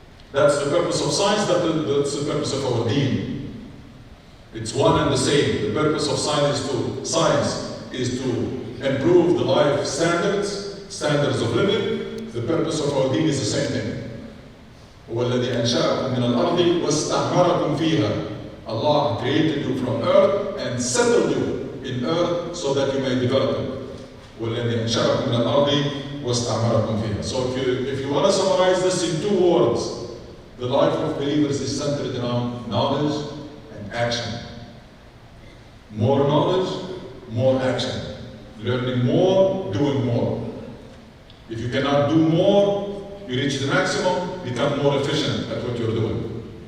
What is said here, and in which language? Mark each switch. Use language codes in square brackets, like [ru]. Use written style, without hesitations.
[en] That's the purpose of science, that's the purpose of our deen. It's one and the same. The purpose of science is to improve the life standards of living. The purpose of our deen is the same thing. [ar] هو الذي أنشأكم من الأرض واستعمركم فيها. [en] Allah created you from earth and settled you in earth so that you may develop it. [ar] والذي أنشأكم من الأرض واستعمركم فيها. [en] So if you want to summarize this in 2 words, the life of believers is centered around knowledge and action. More knowledge, more action. Learning more, doing more. If you cannot do more, you reach the maximum, become more efficient at what you're doing.